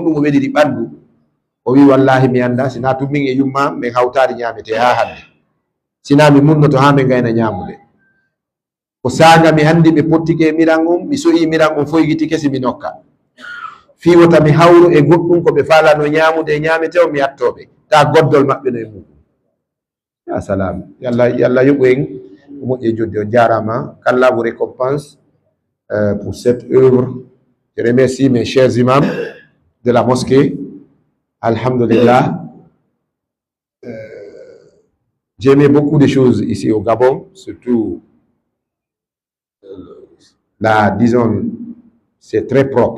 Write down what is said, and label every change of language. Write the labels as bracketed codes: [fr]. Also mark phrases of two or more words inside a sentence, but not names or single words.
[ff] ɗum o weɗiri ɓandu o wi wallahi mi anda sina tum min e yumma min hawtari ñamete ha hande sina mi munnoto ha min gayna ñamude ko saga mi andi ɓe pottike miran on mi soyi miran on foygiti kesi mi nokka fiwota mi hawru e goɗɗum ko ɓe falano ñamude e ñamete o mi attoɓe ta goddol maɓɓe no e muɗum ya salam yallah yoɓu en moƴƴe jodde on jarama [fr] qu'Allah vous récompense pour cette œuvre. Je remercie mes chers imams de la mosquée. Alhamdulillah. J'aimais beaucoup de choses ici au Gabon, surtout disons, c'est très propre.